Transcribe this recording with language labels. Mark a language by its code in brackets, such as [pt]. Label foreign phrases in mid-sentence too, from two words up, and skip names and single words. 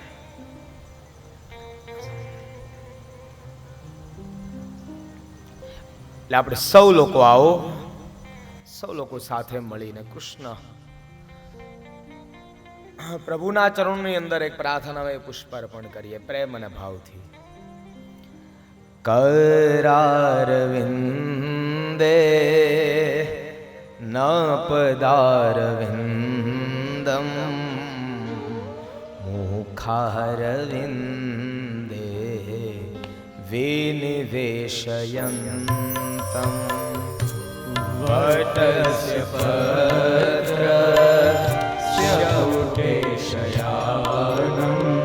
[gu] એટલે આપણે સૌ લોકો આવો, સૌ લોકો સાથે મળીને કૃષ્ણ પ્રભુના ચરણોની અંદર એક પ્રાર્થના પુષ્પ અર્પણ કરીએ પ્રેમ અને ભાવથી. [sa] करारविन्दे न पदारविन्दं मुखारविन्दे विनिवेशयन्तम् वटस्य पत्रस्य पुटे शयानम्